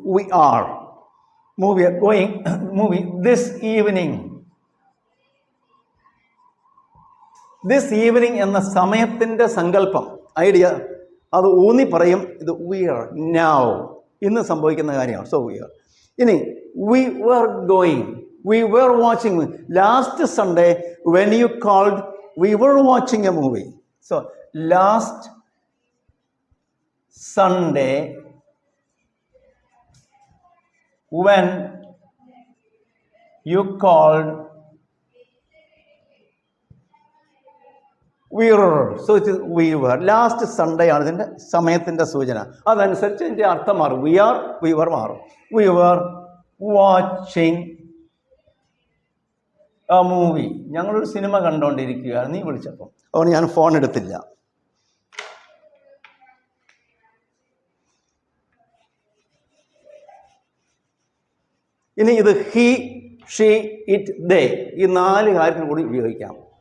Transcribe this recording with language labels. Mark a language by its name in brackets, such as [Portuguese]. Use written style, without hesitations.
[English] We are going movie this evening. This evening [Malayalam] എന്ന സമയത്തിൻ്റെ സങ്കല്പം ഐഡിയ അത് ഊന്നി പറയും. ഇത് [English] we are now [Malayalam] ഇന്ന് സംഭവിക്കുന്ന കാര്യമാണ്. [English] So we are. ഇനി we were going, we were watching. Last Sunday when you called, we were watching a movie. So last Sunday when you called, we were. So it is we were. Last Sunday [Malayalam] ആണ് ഇതിൻ്റെ സമയത്തിൻ്റെ സൂചന. അതനുസരിച്ച് ഇതിൻ്റെ അർത്ഥം മാറും. [English] we were [Malayalam] മാറും. [English] We were watching a movie. [Malayalam] ഞങ്ങളൊരു സിനിമ കണ്ടുകൊണ്ടിരിക്കുകയാണ്. നീ വിളിച്ചപ്പോൾ അതുകൊണ്ട് ഞാൻ ഫോൺ എടുത്തില്ല. ഇനി ഇത് ഹി, ഷീ, ഇറ്റ്, ദേ ഈ 4 കാര്യത്തിൽ കൂടി ഉപയോഗിക്കാം.